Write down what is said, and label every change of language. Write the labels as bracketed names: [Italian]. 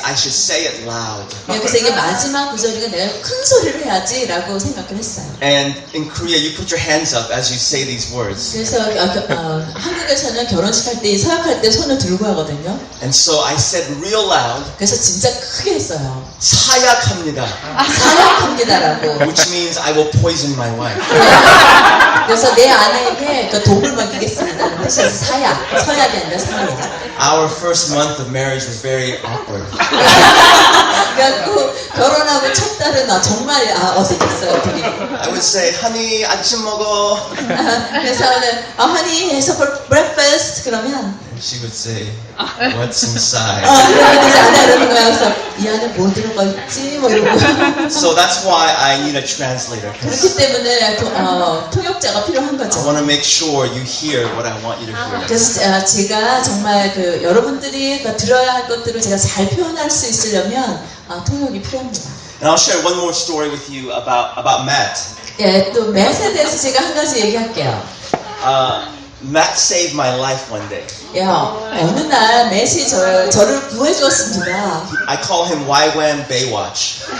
[English] I should say it loud. [Korean] 예, 그래서 이게 마지막 구절이니까 내가 큰 소리를 해야지라고 생각을 했어요. [English] And in Korea, you put your hands up as you say these words. [Korean] 그래서 한국에서는 결혼식 할 때 서약할 때 손을 들고 하거든요. [English] And so I said real loud, [Korean] 그래서 진짜 크게 했어요. 사약합니다. 사약합니다라고. [English] Which means I will poison my wife. [Korean] 그래서 내 아내에게 그 독을 먹이겠습니다. 그래서 서약이 아니라 사약. [English] Our first month of marriage was very awkward. [Korean] 그래갖고 결혼하고 첫 달은 정말 어색했어요, 둘이. [English] I would say, honey, [Korean] 아침 먹어. 그래서 honey 해서 [English] for breakfast [Korean] 그러면 [English] She would say, what's inside? [Korean] 그러면 이제 아내가 이러는 거야. 그래서 이 안에 뭐 들어가 있지? 뭐 이러고. [English] So that's why I need a translator. [Korean] 그렇기 때문에 통역자가 필요한 [English] I [Korean] 거죠. [English] want to make sure you hear what I want you to hear. [Korean] 그래서 제가 정말 여러분들이 들어야 할 것들을 제가 잘 표현할 수 있으려면 통역이 필요합니다. [English] And I'll share one more story with you about Matt. [Korean] 예, 또 맷에 대해서 제가 한 가지 얘기할게요. [English] Matt saved my life one day. [Korean] 어느 날 맷이 저를 구해주었습니다. [English] I call him YWAM Baywatch.